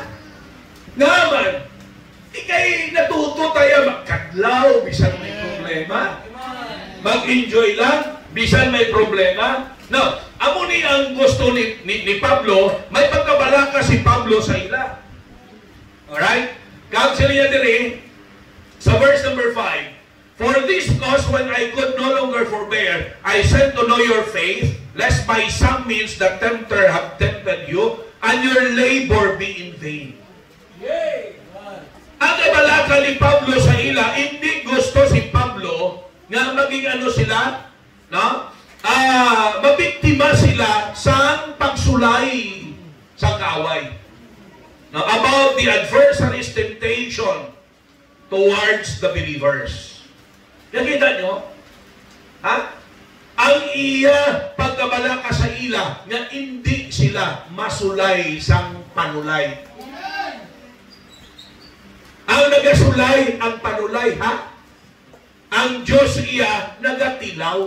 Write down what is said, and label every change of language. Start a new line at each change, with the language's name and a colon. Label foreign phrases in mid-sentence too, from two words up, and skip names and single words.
Hiligaynon: Ngaman, ikay natuto tayo magkadlaw, bisan may problema. Mag-enjoy lang, bisan may problema. No, amo ni ang gusto ni Pablo, may pagkabalaka si Pablo sa ila. Alright? Kag sila niya diri, sa
English: verse number 5, for this cause, when I could no longer forbear, I sent to know your faith, lest by some means the tempter have tempted you, and your labor be in vain.
Hiligaynon: Ang ibalaka ni Pablo sa ila, hindi gusto si Pablo nga maging ano sila, no? Mabiktima sila sa pagsulay sa kaaway.
English: Now, about the adversary's temptation towards the believers.
Hiligaynon: Nakita nyo? Ha? Ang iya pagkabalaka sa ila nga hindi sila masulay sang panulay. Ang nagasulay ang panulay, ha? Ang Diyos iya nagatilaw.